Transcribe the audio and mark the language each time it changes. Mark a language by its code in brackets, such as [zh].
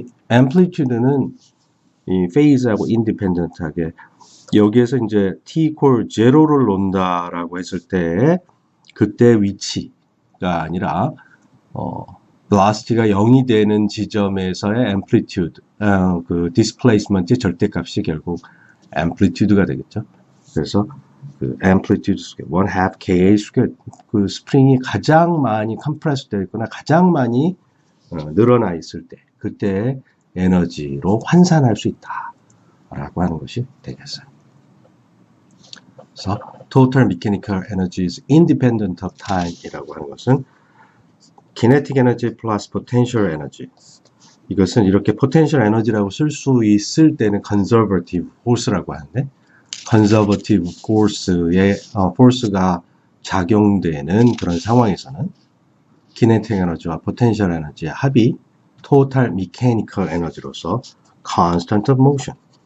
[ko] amplitude는 이 페이즈하고 인디펜던트하게 여기에서 이제 t equal 0를 놓는다라고 했을 때 그때 위치가 아니라 velocity가 0이 되는 지점에서의 amplitude, 그 displacement의 절대값이 결국 amplitude가 되겠죠. 그래서 그 amplitude square, 1/2 ka square, 그 스프링이 가장 많이 compressed 되어 있거나 가장 많이 늘어나 있을 때 그때 에너지로 환산할 수 있다라고 하는 것이 되겠어요. 그래서 [en] total mechanical energy is independent of time [ko] 이라고 하는 것은 [en] kinetic energy plus potential energy. [ko] 이것은 이렇게 potential energy라고 쓸 수 있을 때는 conservative force라고 하는데 conservative force의 force가 작용되는 그런 상황에서는 kinetic energy와 potential energy의 합이 total mechanical energy로서 constant of motion.